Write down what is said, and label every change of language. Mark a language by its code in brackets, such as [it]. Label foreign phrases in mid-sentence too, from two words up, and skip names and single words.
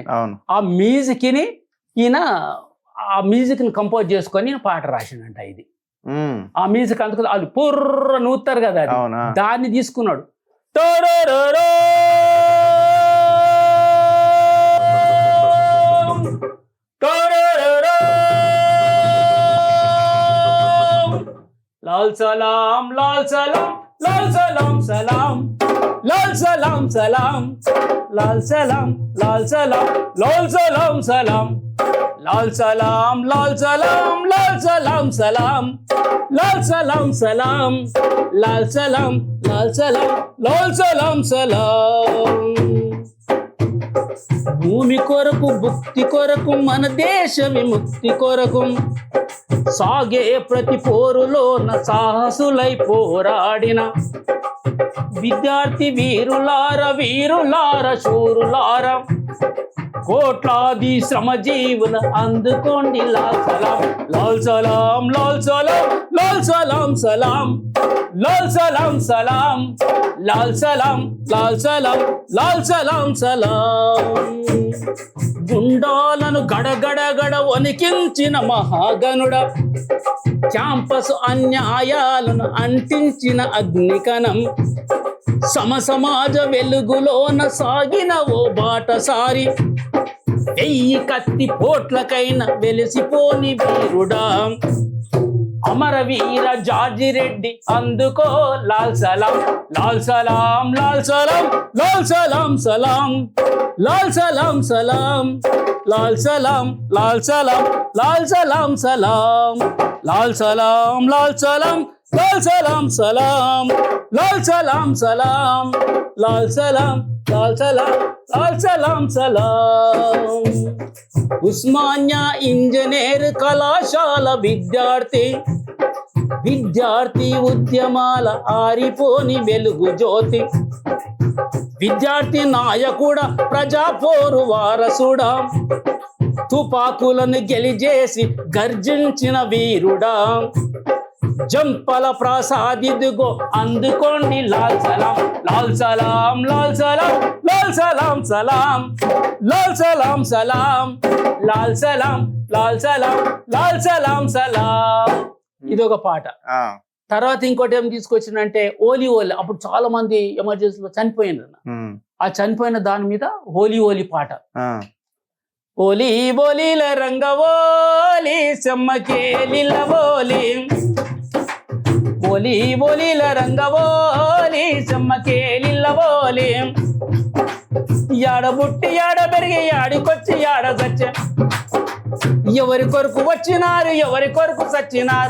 [te] ఆ మ్యూజిక్ ని ఈయన ఆ మ్యూజిక్ ని కంపోజ్ చేసుకొని పాట రాసిండంట. ఇది ఆ మ్యూజిక్ అందుకు వాళ్ళు పుర్ర నూతారు కదా అది. అవునా దాన్ని తీసుకున్నాడు. టోరోరోరో, టోరోరోరో, [hi] लाल सलाम लाल सलाम लाल सलाम सलाम लाल सलाम सलाम लाल सलाम लाल सलाम लाल सलाम सलाम लाल सलाम लाल सलाम लाल सलाम सलाम लाल सलाम सलाम लाल सलाम लाल सलाम लाल सलाम सलाम. [te] భూమి కొరకు భుక్తి కొరకు మన దేశ విముక్తి కొరకు సాగే ప్రతి పోరులోన సాహసులై పోరాడిన విద్యార్థి వీరులార వీరులార శూరులార కోట్లాది శ్రమజీవుల అందుకోండి [hi] लाल सलाम लाल सलाम लाल सलाम लाल सलाम सलाम लाल सलाम सलाम लाल सलाम लाल सलाम लाल सलाम सलाम. [te] గుండాలను గడగడగడ వణికించిన మహాగణుడ, క్యాంపస్ అన్యాయాలను అంటించిన అగ్నికణం, సమసమాజ వెలుగులోన సాగిన ఓ బాటసారి, 1000 కత్తి పోట్లకైన వెలిసిపోని వీరుడా, అమరవీర జార్జి రెడ్డి అందుకో [hi] लाल सलाम लाल सलाम लाल सलाम लाल सलाम सलाम लाल सलाम सलाम लाल सलाम लाल सलाम लाल सलाम सलाम लाल सलाम लाल सलाम लाल सलाम सलाम लाल सलाम सलाम लाल सलाम लाल सलाम लाल सलाम सलाम. [te] ఉస్మానియా ఇంజనీర్ కళాశాల విద్యార్థి, విద్యార్థి ఉద్యమాల ఆరిపోని వెలుగు జ్యోతి, విద్యార్థి నాయకుడ ప్రజాపోరు వారసుడా, తుపాకులను గెలిచేసి గర్జించిన వీరుడా, జంపల ప్రసాదిదిగో అందుకోండి [hi] लाल सलाम लाल सलाम लाल सलाम लाल सलाम सलाम लाल सलाम सलाम लाल सलाम लाल सलाम लाल सलाम सलाम. [te] ఇదొక పాట. తర్వాత ఇంకోటి ఏం తీసుకొచ్చిందంటే ఓలీ ఓలీ. అప్పుడు చాలా మంది ఎమర్జెన్సీలో చనిపోయినారు. ఆ చనిపోయిన దాని మీద ఓలీ ఓలీ పాట. ఓలీ ఓలీల రంగవోలి సెమ్మకేలిల ఓలి, ఓలీ ఓలీల రంగవోలి సెమ్మకేలిల ఓలి, యాడ బుట్టి యాడ పెరిగి యాడికొచ్చి యాడ చచ్చే, ఎవరి కొరకు వచ్చినారు ఎవరి కొరకు చచ్చినారు.